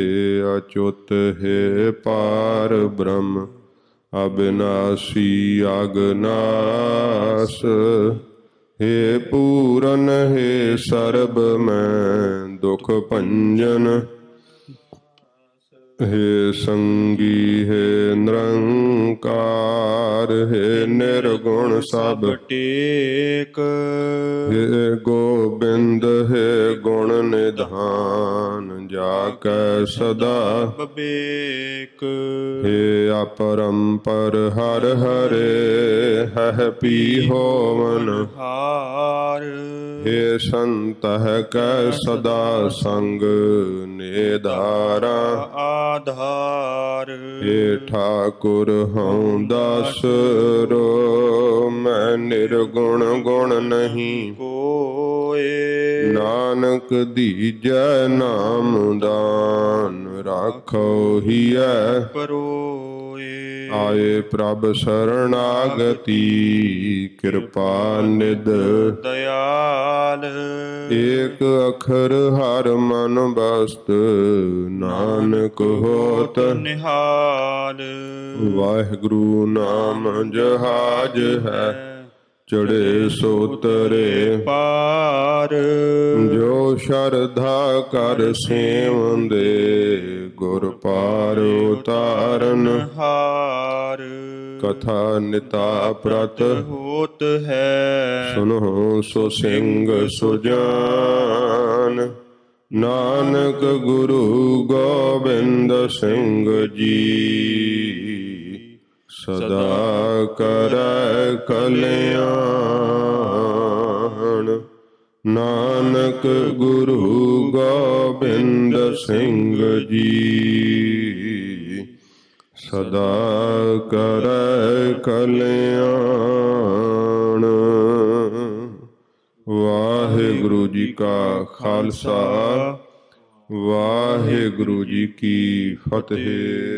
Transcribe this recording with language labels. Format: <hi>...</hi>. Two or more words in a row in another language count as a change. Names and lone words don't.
<pa>ਅਚੁੱਤ ਹੈ ਪਾਰ ਬ੍ਰਹਮ, ਅਬਿਨਾਸੀ ਅਗਨਾਸ। ਹੇ ਪੂਰਨ ਹੈ ਸਰਬ ਮੈਂ, ਦੁਖ ਭੰਜਨ ਹੇ ਸੰਗੀ ਹੇ ਨਿਰੰਕਾਰ ਹੇ ਨਿਰਗੁਣ ਸਭ ਟੇਕ ਹੇ ਗੋਬਿੰਦ ਹੇ ਗੁਣ ਨਿਧਾਨ ਜਾਕੈ ਸਦਾ ਬਬੇਕ ਹੇ ਅਪਰੰਪਰ ਹਰ ਹਰੇ ਹਹ ਪੀ ਹੋਵਨ ਹਾਰ ਹੇ ਸੰਤਹ ਕੈ ਸਦਾ ਸੰਗ ਨਿਧਾਰਾ ਆਧਾਰ ਹੇ ਠਾਕੁਰ ਹੂੰ ਦਾਸ ਰੋ ਮੈਂ ਨਿਰਗੁਣ ਗੁਣ ਨਹੀਂ ਕੋਏ ਨਾਨਕ ਦੀਜੈ ਨਾਮ ਦਾਨ ਰਾਖੋ ਹੀਐ ਪਰੋਏ ਆਏ ਪ੍ਰਭ ਸ਼ਰਣਾਗਤਿ ਕ੍ਰਿਪਾ ਨਿਧ ਦਇਆਲ ਏਕ ਅਖਰ ਹਰ ਮਨ ਬਸਤ ਨਾਨਕ ਹੋਤ ਨਿਹਾਲ ਵਾਹਿਗੁਰੂ ਨਾਮ ਜਹਾਜ਼ ਹੈ ਚੜ੍ਹੇ ਸੋ ਤਰੇ ਪਾਰ ਜੋ ਸ਼ਰਧਾ ਕਰ ਸੇਵੰਦੇ ਗੁਰ ਪਾਰ ਉਤਾਰਨ ਹਾਰ ਕਥਾ ਨਿਤਾ ਪ੍ਰਤ ਹੋਤ ਹੈ ਸੁਣੋ ਸੋ ਸਿੰਘ ਸੁਜਾਨ ਨਾਨਕ ਗੁਰੂ ਗੋਬਿੰਦ ਸਿੰਘ ਜੀ ਸਦਾ ਕਰੈ ਕਲਿਆਣ ਨਾਨਕ ਗੁਰੂ ਗੋਬਿੰਦ ਸਿੰਘ ਜੀ ਸਦਾ ਕਰੈ ਕਲਿਆਣ ਵਾਹਿਗੁਰੂ ਜੀ ਕਾ ਖਾਲਸਾ ਵਾਹਿਗੁਰੂ ਜੀ ਕੀ ਫ਼ਤਿਹ।</pa>